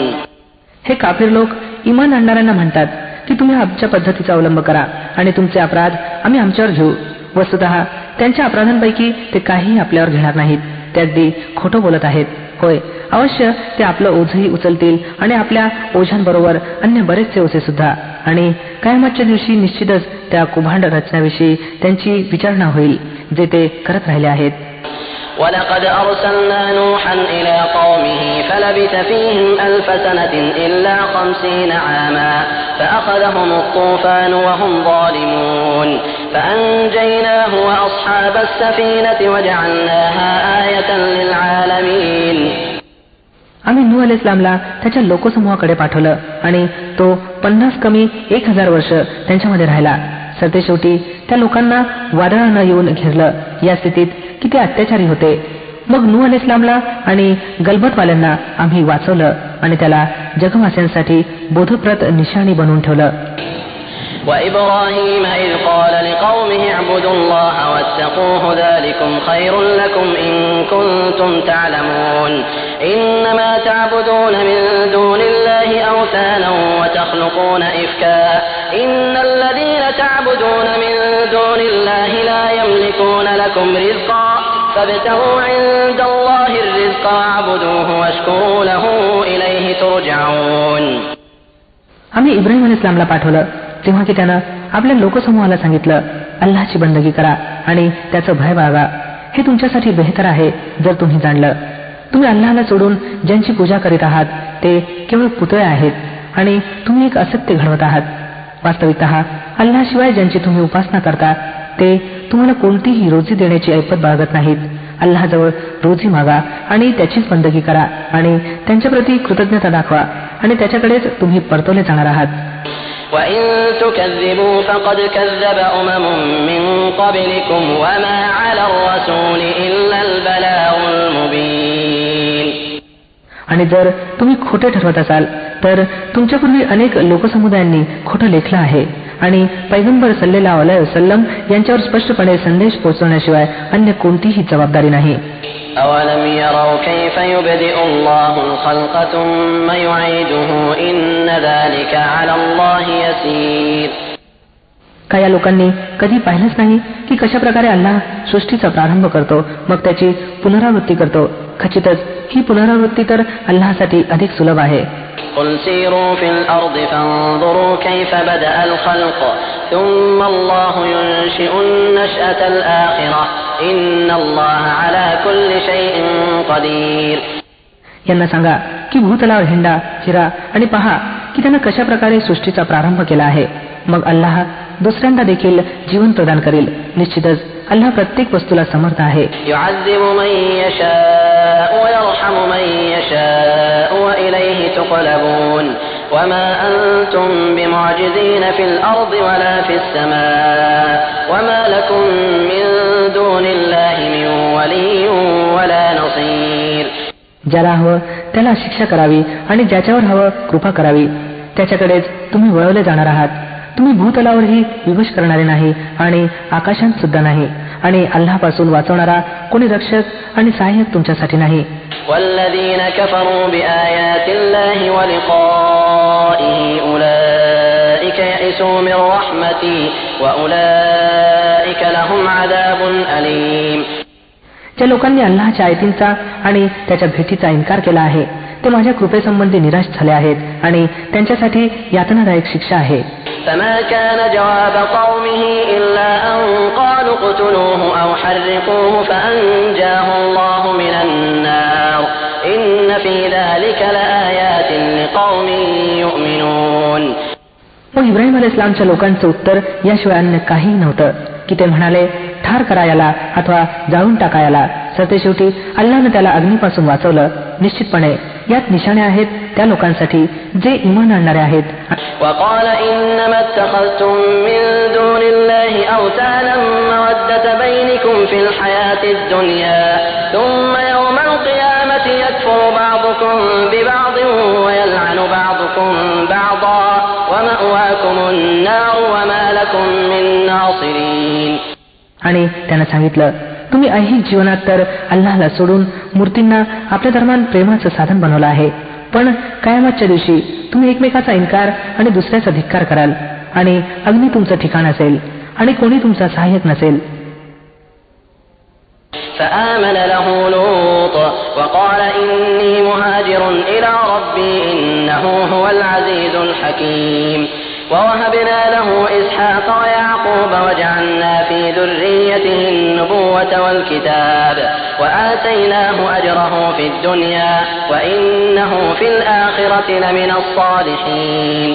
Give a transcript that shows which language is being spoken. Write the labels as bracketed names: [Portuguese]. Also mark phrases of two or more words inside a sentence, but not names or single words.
[Marathi] हे काफिर लोक इमान आणणाऱ्यांना म्हणतात की तुम्ही आमच्या पद्धतीचा अवलंब करा आणि तुमचे अपराध आम्ही आमच्यावर घेऊ. वस्तुतः त्यांच्या अपराधांपैकी ते काहीही आपल्यावर घेणार नाहीत. ते अगदी खोटं बोलत आहेत. होय, अवश्य ते आपलं ओझही उचलतील आणि आपल्या ओझ्यांबरोबर अन्य बरेचसे ओझे सुद्धा. आणि कयामतच्या दिवशी निश्चितच त्या कुभांड रचण्याविषयी त्यांची विचारणा होईल जे ते करत राहिले आहेत. [Arabic] ولقد أرسلنا نوحا إلى قومه فلبث فيهم 1000 سنة إلا 50 عاما فأخذهم الطوفان وهم ظالمون فأنجيناه وأصحاب السفينة وجعلناها آية للعالمين. [Marathi] आम्ही नूह अलैहिस्सलामला त्याच्या लोकसमूहाकडे पाठवलं आणि तो 50 कमी 1000 वर्ष त्यांच्यामध्ये राहिला. सरतेशेवटी त्या लोकांना वादळानं येऊन घेरलं. या स्थितीत किती अत्याचारी होते. मग नूह अलैहिस्सलामला आणि गलबतवाल्यांना आम्ही वाचवलं आणि त्याला जगवासियांसाठी बोधप्रद निशाणी बनवून ठेवलं. [Arabic] وإبراهيم إذ قال لقومه اعبدوا الله واتقوه ذلكم خير لكم إن كنتم تعلمون إنما تعبدون من دون الله أوثانا وتخلقون إفكا إن الذين تعبدون من دون الله لا يملكون لكم رزقا فابتغوا عند الله الرزق واعبدوه واشكروا له إليه ترجعون. [Marathi] आम्ही इब्राहिम अलैहिस्सलामला पाठवलं तेव्हा की त्यानं आपल्या लोकसमूहाला सांगितलं अल्लाहची बंदगी करा आणि त्याचं भय बाळगा. हे तुमच्यासाठी बेहतर आहे जर तुम्ही जाणलं. तुम्ही अल्लाहला सोडून ज्यांची पूजा करीत आहात ते केवळ पुतळे आहेत आणि तुम्ही एक असत्य घडवत आहात. वास्तविकतः अल्लाहशिवाय ज्यांची तुम्ही उपासना करता ते तुम्हाला कोणतीही रोजी देण्याची ऐपत बाळगत नाहीत. अल्लाहजवळ रोजी मागा आणि त्याचीच बंदगी करा आणि त्यांच्या प्रती कृतज्ञता दाखवा आणि त्याच्याकडेच तुम्ही परतवले जाणार आहात. [Arabic] وَإِن تُكَذِّبُوا فَقَدْ كَذَّبَ أُمَمٌ مِّن قَبْلِكُمْ وَمَا عَلَى الرَّسُولِ إِلَّا الْبَلَاغُ الْمُبِينُ. [Marathi] आणि जर तुम्ही खोटे ठरवत असाल तर तुमच्यापूर्वी अनेक लोकसमुदायांनी खोटं लेखलं आहे आणि पैगंबर [Arabic] صلى الله عليه وسلم [Marathi] यांच्यावर स्पष्टपणे संदेश पोहोचवण्याशिवाय अन्य कोणतीही जबाबदारी नाही. [Arabic] أَوَلَمْ يَرَوْا كَيْفَ يُبْدِئُ اللَّهُ الْخَلْقَ ثُمَّ يُعِيدُهُ إِنَّ ذَلِكَ عَلَى اللَّهِ يَسِيرٌ. [Marathi] काय या लोकांनी कधी पाहिलंच नाही की कशा प्रकारे अल्लाह सृष्टीचा प्रारंभ करतो मग त्याची पुनरावृत्ती करतो. खचितच ही पुनरावृत्ती तर अल्लाहसाठी अधिक सुलभ आहे. [Arabic] قُلْ سِيرُوا فِي الْأَرْضِ فَانظُرُوا كَيْفَ بَدَأَ الْخَلْقَ ثُمَّ اللَّهُ يُنشِئُ النَّشْأَةَ الْآخِرَةَ إِنَّ اللَّهَ عَلَى كُلِّ شَيْءٍ قَدِيرٌ. [Marathi] यांना सांगा की भूतलावर हिंडा फिरा आणि पहा की त्यानं कशा प्रकारे सृष्टीचा प्रारंभ केला आहे. मग अल्लाह दुसऱ्यांदा देखील जीवन प्रदान करेल. निश्चितच अल्लाह प्रत्येक वस्तूला समर्थ आहे. [Arabic] يُعَذِّبُ مَن يَشَاءُ وَيَرْحَمُ مَن يَشَاءُ وَإِلَيْهِ تُقْلَبُونَ وَمَا أَنتُم بِمُعْجِزِينَ فِي الْأَرْضِ وَلَا فِي السَّمَاءِ وَمَا لَكُم مِّن دُونِ اللَّهِ مِن وَلِيٍّ وَلَا نَصِيرٍ. [Marathi] ज्याला हवं त्याला शिक्षा करावी आणि ज्याच्यावर हवं कृपा करावी. त्याच्याकडेच तुम्ही वळवले जाणार आहात. तुम्ही भूतलावरही विवश करणारे नाही आणि आकाशात सुद्धा नाही आणि अल्लाहपासून वाचवणारा कोणी रक्षक आणि सहाय्यक तुमच्यासाठी नाही. [Arabic] والذين كفروا بآيات الله ولقائه أولئك يئسوا من رحمتي وأولئك لهم عذاب أليم. [Marathi] ज्या लोकांनी अल्लाहच्या आयतींचा आणि त्याच्या भेटीचा इन्कार केला आहे ते माझ्या कृपेसंबंधी निराश झाले आहेत आणि त्यांच्यासाठी यातनादायक शिक्षा आहे. [Arabic] فما كان جواب قومه إلا أن قالوا اقتلوه أو حرقوه فأنجاه الله من النار إن في ذلك لآيات لقوم يؤمنون. [Marathi] मग इब्राहिम अलैहिस्सलामच्या लोकांचं उत्तर याशिवाय अन्य काही नव्हतं की ते म्हणाले, ठार करा याला अथवा जाळून टाका याला. सरतेशेवटी अल्लाहनं त्याला अग्नीपासून वाचवलं. निश्चितपणे यात निशाणे आहेत त्या लोकांसाठी जे ईमान आणणारे आहेत. [Arabic] وقال إنما اتخذتم من دون الله أوثانا مودة بينكم في الحياة الدنيا ثم يوم القيامة يكفر بعضكم ببعض ويلعن بعضكم بعضا ومأواكم النار وما لكم من ناصرين. [Marathi] आणि त्यानं सांगितलं, तुम्ही ऐहिक जीवनात तर अल्लाहला सोडून मूर्तींना आपल्या दरम्यान प्रेमाचं साधन बनवलं आहे, पण कयामतच्या दिवशी तुम्ही एकमेकाचा इन्कार आणि दुसऱ्याचा धिक्कार कराल आणि अग्नी तुमचं ठिकाण असेल आणि कोणी तुमचा सहाय्यक नसेल. [Arabic] فآمن له لوط وقال إني مهاجر إلى ربي إنه هو العزيز الحكيم. ووهبنا له إسحاق ويعقوب وجعلنا في ذريته النبوة والكتاب وآتيناه أجره في الدنيا وإنه في الآخرة لمن الصالحين.